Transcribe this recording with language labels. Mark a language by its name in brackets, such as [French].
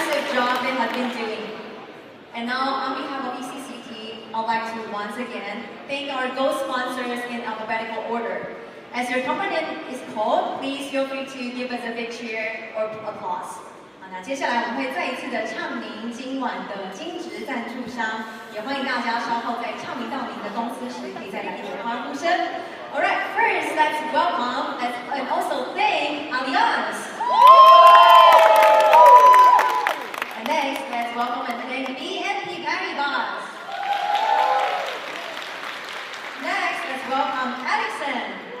[English] job they have been doing. And now, on behalf of ECCT, I'd like to once again thank our Go sponsors in alphabetical order. As your company is called, please feel free to give us a big cheer or applause. [Chinese] 好，那接下来我们会再一次的唱名今晚的金质赞助商，也欢迎大家稍后在唱名到您的公司时，可以在里面有欢呼声。 [English] Alright, first let's welcome and also thank Allianz. And next, let's welcome and thank BNP Paribas. Next, let's welcome Ericsson.